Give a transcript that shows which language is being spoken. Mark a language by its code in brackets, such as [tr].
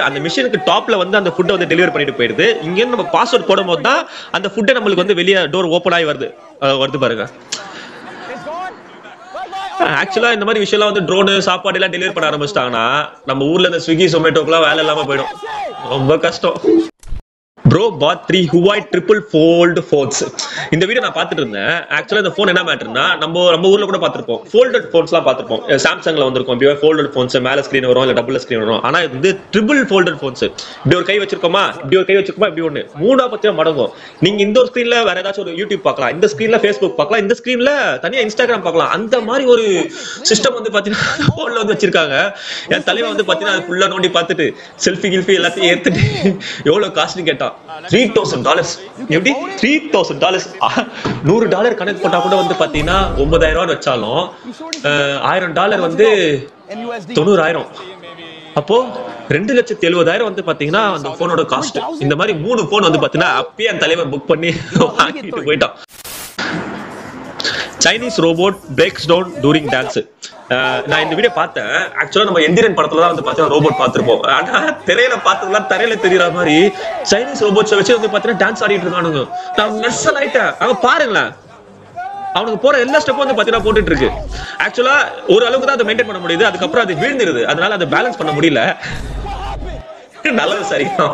[ta] அந்த மிஷினுக்கு டாப்ல வந்து அந்த ஃபுட்டை வந்து டெலிவரி பண்ணிட்டு போயிடுது. இங்க இருந்து நம்ம பாஸ்வேர்ட் போடும்போது தான் அந்த ஃபுட்டை நம்மளுக்கு வந்து வெளியே டோர் ஓபன் ஆகி வருது பாருங்க. ஆக்சுவலா இந்த மாதிரி விஷயம் வந்து ட்ரோனு சாப்பாடு எல்லாம் டெலிவரி பண்ண ஆரம்பிச்சிட்டாங்கன்னா நம்ம ஊர்ல இந்த ஸ்விக்கி ஜொமேட்டோக்குலாம் வேலை இல்லாம போயிடும். ரொம்ப கஷ்டம். [en] Bro bought 3 Huawei triple fold phones. [ta] இந்த வீடியோ நான் பார்த்துட்டு இருந்தேன். ஆக்சுவலா இந்த ஃபோன் என்ன மேட்டர்னா, நம்ம ஊர்ல கூட பார்த்திருப்போம், ஃபோல்டட் ஃபோன்ஸ்லாம் பார்த்திருப்போம். சாம்சங்ல வந்திருக்கும் இப்படி ஃபோல்டட் ஃபோன்ஸ், மேல ஸ்கிரீன் வரும் இல்ல டபுள் ஸ்கிரீன் வரும். ஆனா இது வந்து ட்ரிபிள் ஃபோல்டட் ஃபோன்ஸ். இப்படி ஒரு கை வச்சிருக்கோமா, இப்படி ஒண்ணு மூணா பத்தியா மடங்கும். நீங்க இந்த ஒரு ஸ்கிரீன்ல வேற ஏதாச்சும் ஒரு யூடியூப் பார்க்கலாம், இந்த ஸ்கிரீன்ல ஃபேஸ்புக் பார்க்கலாம், இந்த ஸ்கிரீன்ல தனியா இன்ஸ்டாகிராம் பார்க்கலாம். அந்த மாதிரி ஒரு சிஸ்டம் வந்து பாத்தீங்கன்னா போன்ல வந்து வச்சிருக்காங்க. என் தலைவன் வந்து பாத்தீங்கன்னா அது ஃபுல்லா நோண்டி பார்த்துட்டு செல்ஃபி கில்ஃபி எல்லாத்தையும் ஏத்துட்டு எவ்வளவு காஸ்ட்னு கேட்டான். $3,000. எப்படி $3,000? $100 கணக்கு போட்டா கூட வந்து பாத்தீங்கன்னா 9,000 வச்சாலும் $1,000 வந்து 90,000. அப்போ 2,70,000 வந்து பாத்தீங்கன்னா அந்த போனோட காஸ்ட். இந்த மாதிரி 3 போன் வந்து பாத்தீங்கன்னா அப்பயே அந்த தலைவர் புக் பண்ணி வாங்கிட்டு போயிட்டான். [en] Chinese robot breaks down during dance. [ta] நான் இந்த வீடியோ பார்த்தேன். ஆக்சுவலா நம்ம எந்திரன் படத்துல தான் வந்து பார்த்தீங்கன்னா ரோபோட் பார்த்திருப்போம். ஆனா திரையில பார்த்ததுலாம் தரையில தெரியற மாதிரி சைனீஸ் ரோபோட்ஸை வச்சு வந்து பார்த்தீங்கன்னா டான்ஸ் ஆடிட்டு இருக்கானுங்க. நான் நெசல் ஆயிட்டேன். அவங்க பாருங்களேன், அவனுக்கு போற எல்லா ஸ்டெப்பும் வந்து பார்த்தீங்கன்னா போட்டுட்டு இருக்கு. ஆக்சுவலா ஒரு அளவுக்கு தான் அதை மெயின்டைன் பண்ண முடியுது, அதுக்கப்புறம் அது வீழ்ந்துருது. அதனால அதை பேலன்ஸ் பண்ண முடியல. நல்லது, சரி.